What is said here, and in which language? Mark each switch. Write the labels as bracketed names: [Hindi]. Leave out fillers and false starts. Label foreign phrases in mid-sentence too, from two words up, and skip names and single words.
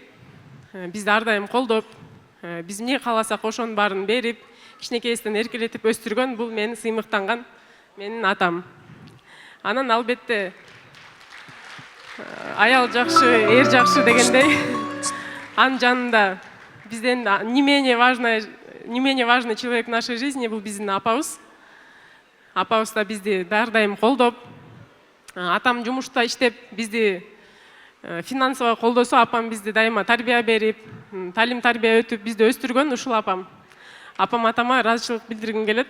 [Kyrgyz] Бизди ар дайым колдоп, биз эмне кааласак ошонун баарын берип, кичинекейибизден эркелетип өстүргөн бул менин сыймыктанган менин атам. Анан албетте аял жакшы, эр жакшы дегендей, анын жанында бизден [Russian] не менее важный человек в нашей жизни [Kyrgyz] бул биздин апабыз. Апабыз да бизди ар дайым колдоп, атам жумушта иштеп бизди финансовый колдосо, апам бизди дайыма тарбия берип, талим тарбия өтүп бизди өстүргөн ушул апам. Апам атама ыраазычылык билдиргим келет.